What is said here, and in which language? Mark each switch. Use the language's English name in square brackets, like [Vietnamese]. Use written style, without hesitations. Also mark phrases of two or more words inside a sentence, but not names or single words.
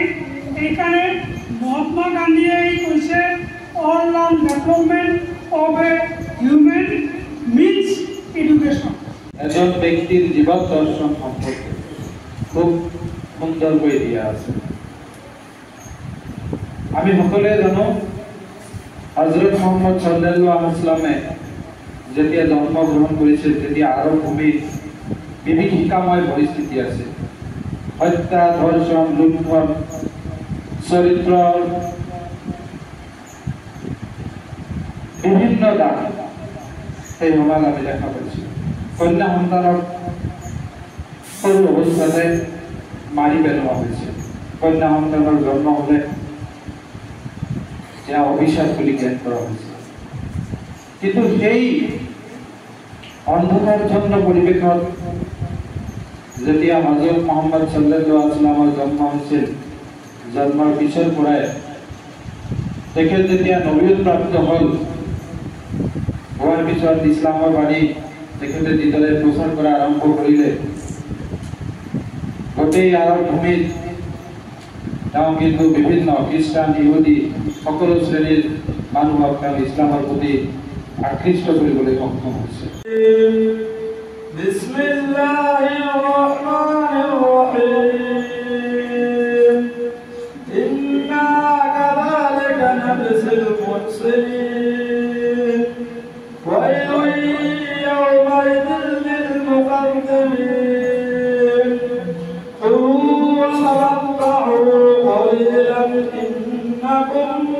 [Assamese] এইকাৰণে মহাত্মা গান্ধীয়ে কৈছে [English] all round development of a human means education. [Assamese] এজন ব্যক্তিৰ জীৱন দৰ্শন সম্পৰ্কে খুব সুন্দৰকৈ দিয়া আছে। আমি সকলোৱে জানো হজৰত মুহাম্মদ [Arabic] صلى الله عليه وسلم [Assamese] যেতিয়া জন্মগ্ৰহণ কৰিছিল তেতিয়া আৰৱ ভূমিত বিভীষিকাময় পৰিস্থিতি আছে। হত্যা, ধৰ্ষণ, লুণ্ঠন, চৰিত্ৰৰ বিভিন্ন দান সেই সময়ত আমি দেখা পাইছোঁ। কন্যা সন্তানক সৰু অৱস্থাতে মাৰি পেলোৱা হৈছে। কন্যা সন্তানৰ জন্ম হ'লে তেওঁ অভিশাপ বুলি জ্ঞান কৰা হৈছে। কিন্তু সেই অন্ধকাৰচ্ছন্ন পৰিৱেশত যেতিয়া হযৰত মুহাম্মদ [Arabic] صلى الله عليه وسلم [Assamese] জন্ম হৈছিল, জন্মৰ পিছৰ পৰাই তেখেত যেতিয়া নবুৱত প্ৰাপ্ত হ'ল, হোৱাৰ পিছত ইছলামৰ বাণী তেখেতে যিদৰে প্ৰচাৰ কৰা আৰম্ভ কৰিলে, গোটেই আৰৱ ভূমিত তেওঁ কিন্তু বিভিন্ন খ্ৰীষ্টান, ইহুদী সকলো শ্ৰেণীৰ মানুহক তেওঁ ইছলামৰ প্ৰতি আকৃষ্ট কৰিবলৈ সক্ষম হৈছে। [Arabic] بسم الله الرحمن الرحيم إنا كذلك نجزي المحسنين ويل يومئذ للمكذبين كلوا واشربوا قليلاً إنكم